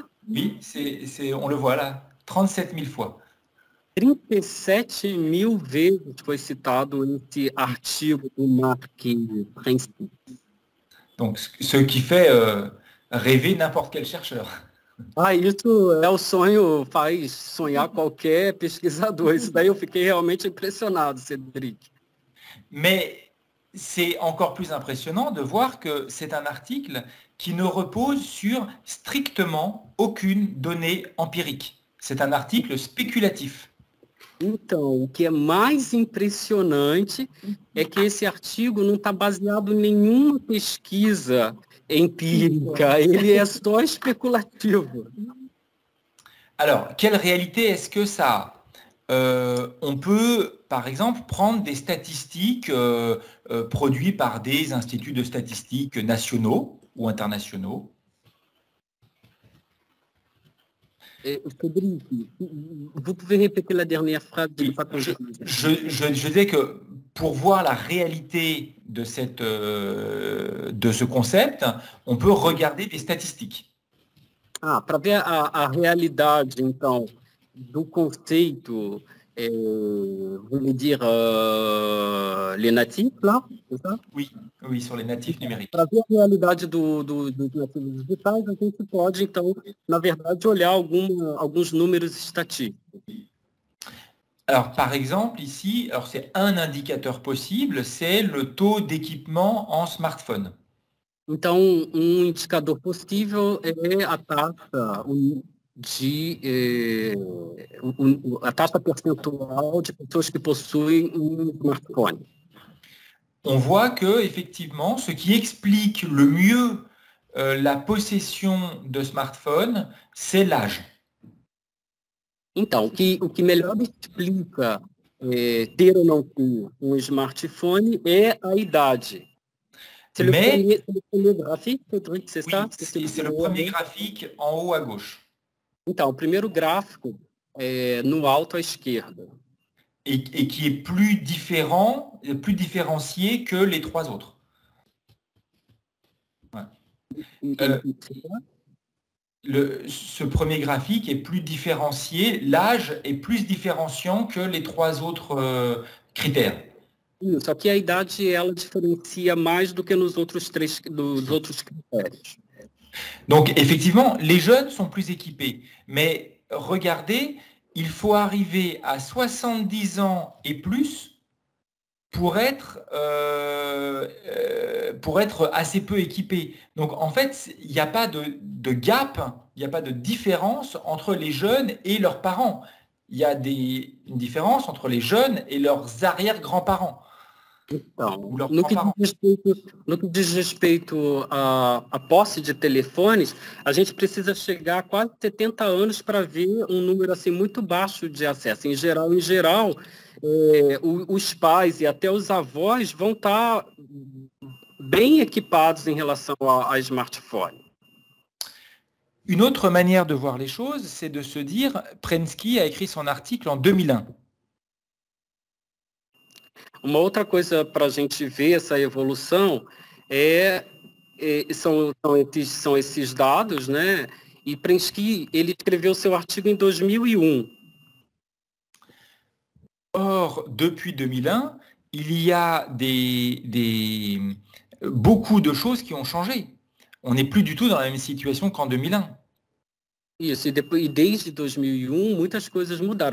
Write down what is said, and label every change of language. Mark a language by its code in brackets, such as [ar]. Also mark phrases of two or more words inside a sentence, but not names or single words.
[fr] Oui, on le voit là, 37 000 fois. [pt] 37 000 vezes foi citado esse artigo do Mark Prensky. [fr] Donc, ce qui fait rêver n'importe quel chercheur. [pt] Ah, isso é o sonho, faz sonhar qualquer pesquisador. Isso daí eu fiquei realmente impressionado, Cédric. [fr] Mais c'est encore plus impressionnant de voir que c'est un article qui ne repose sur strictement aucune donnée empirique. C'est un article spéculatif. [pt] Então, o que é mais impressionante é que esse artigo não está baseado em nenhuma pesquisa empírica, ele é só especulativo. [fr] Alors, quelle réalité est-ce que ça a? On peut, par exemple, prendre des statistiques produites par des instituts de statistiques nationaux ou internationaux. Cédric, vous pouvez répéter la dernière phrase? Je disais que pour voir la réalité de ce concept, on peut regarder des statistiques. [pt] Ah, para ver a realidade, então, do conceito, vamos dire, [fr] les natifs, là, c'est ça? Oui, sur les natifs numériques. [pt] Para ver a realidade dos nativos digitais, a gente pode, então, na verdade, olhar alguns números estatísticos. [fr] Alors, par exemple, ici, c'est un indicateur possible, c'est le taux d'équipement en smartphone. [pt] Então, um indicador possível é a taxa a taxa percentual de pessoas que possuem um smartphone. [fr] On voit que, effectivement, ce qui explique le mieux la possession de smartphone, c'est l'âge. [pt] Então, o que melhor explica ter ou não ter um smartphone é a idade. [fr] C'est le premier graphique, c'est ça? C'est le premier graphique en haut à gauche. [pt] Então, o primeiro gráfico no alto à esquerda. [fr] Et qui est plus différencié que les trois autres. Ouais. Ce premier graphique est plus différencié, l'âge est plus différenciant que les trois autres critères. [pt] Só que a idade, ela diferencia mais do que nos outros outros critérios. [fr] Donc, effectivement, les jeunes sont plus équipés. Mais regardez, il faut arriver à 70 ans et plus pour être assez peu équipé. Donc, en fait, il n'y a pas de gap, il n'y a pas de différence entre les jeunes et leurs parents. Il y a une différence entre les jeunes et leurs arrière-grands-parents. [pt] Então, no que diz respeito à posse de telefones, a gente precisa chegar a quase 70 anos para ver um número assim muito baixo de acesso. Em geral, os pais e até os avós vão estar bem equipados em relação a smartphone. [fr] Une autre manière de voir les choses, c'est de se dire, Prensky a écrit son article en 2001. [pt] Uma outra coisa para a gente ver essa evolução são esses dados, né? E Prensky, ele escreveu seu artigo em 2001. [fr] Or, depuis 2001, il y a beaucoup de choses qui ont changé. On n'est plus du tout dans la même situation qu'en 2001. [pt] Isso, e desde 2001, muitas coisas mudaram.